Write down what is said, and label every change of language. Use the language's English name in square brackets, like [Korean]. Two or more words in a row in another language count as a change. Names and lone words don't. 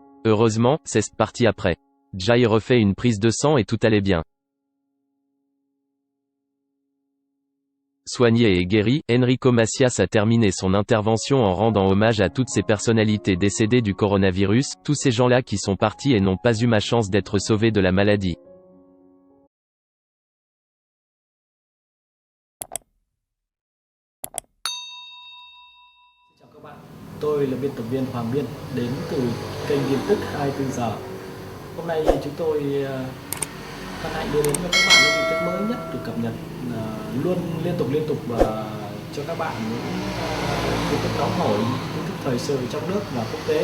[French] Heureusement, c'est parti après. Jay refait une prise de sang et tout allait bien. Soigné et guéri, Enrico Macias a terminé son intervention en rendant hommage à toutes ces personnalités décédées du coronavirus, tous ces gens-là qui sont partis et n'ont pas eu ma chance d'être sauvés de la maladie. [Vietnamese] Chào các bạn, tôi là biên tập viên Hoàng Biên, đến từ kênh tin tức 24 giờ. Hôm nay chúng tôi hân hạnh đưa đến cho các bạn những tin tức mới nhất được cập nhật luôn liên tục cho các bạn những tin tức nóng hổi, tin tức thời sự trong nước và quốc tế.